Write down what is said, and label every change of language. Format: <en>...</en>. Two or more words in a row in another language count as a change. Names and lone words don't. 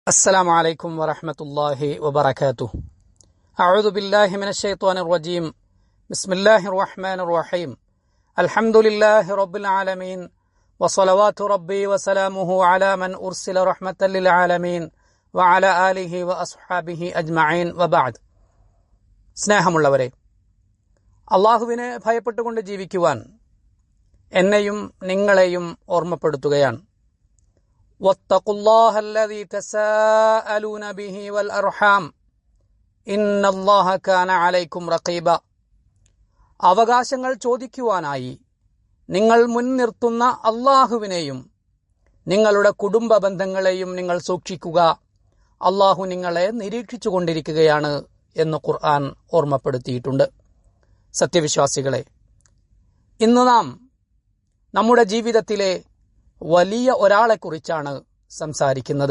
<ar>السلام عليكم ورحمة الله وبركاته. أعوذ بالله من الشيطان الرجيم. بسم الله الرحمن الرحيم. الحمد لله رب العالمين وصلوات ربي وسلامه على من أرسل رحمة للعالمين وعلى آله وأصحابه أجمعين وبعد.</ar> <ml>സ്നേഹമുള്ളവരെ, അള്ളാഹുവിനെ ഭയപ്പെട്ടുകൊണ്ട് ജീവിക്കുവാൻ എന്നെയും നിങ്ങളെയും ഓർമ്മപ്പെടുത്തുകയാണ്.</ml> <ar>واتقوا الله الذي تساءلون به والأرحام إن الله كان عليكم رقيبا.</ar> <ml>അവകാശങ്ങൾ ചോദിക്കുവാനായി നിങ്ങൾ മുൻനിർത്തുന്ന അള്ളാഹുവിനെയും നിങ്ങളുടെ കുടുംബ ബന്ധങ്ങളെയും നിങ്ങൾ സൂക്ഷിക്കുക. അള്ളാഹു നിങ്ങളെ നിരീക്ഷിച്ചുകൊണ്ടിരിക്കുകയാണ് എന്ന് ഖുർആൻ ഓർമ്മപ്പെടുത്തിയിട്ടുണ്ട്. സത്യവിശ്വാസികളെ, ഇന്ന് നാം നമ്മുടെ ജീവിതത്തിലെ വലിയ ഒരാളെക്കുറിച്ചാണ് സംസാരിക്കുന്നത്.</ml>